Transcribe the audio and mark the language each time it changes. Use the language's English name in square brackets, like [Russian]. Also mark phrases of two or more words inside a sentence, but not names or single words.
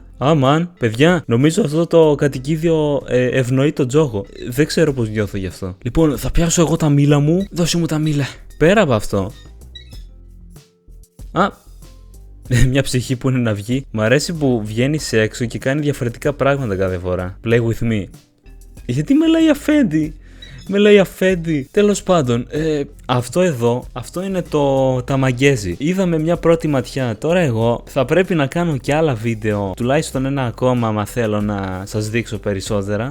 [Greek] Αμάν, παιδιά, νομίζω αυτό το κατοικίδιο ευνοεί τον τζόγο. Δεν ξέρω πώς νιώθω γι' αυτό. Λοιπόν, θα πιάσω εγώ τα μήλα μου. Δώσε μου τα μήλα. Πέρα από αυτό. Μια ψυχή που είναι να βγει. Μ' αρέσει που βγαίνει έξω και κάνει διαφορετικά πράγματα κάθε φορά. [English] Play with me. [Greek] Γιατί με λέει αφέντη. Με λέει αφέντη. Τέλος πάντων, αυτό εδώ, αυτό είναι το ταμαγκέζι. Είδαμε μια πρώτη ματιά. Τώρα εγώ θα πρέπει να κάνω και άλλα βίντεο. Τουλάχιστον ένα ακόμα, άμα θέλω να σας δείξω περισσότερα.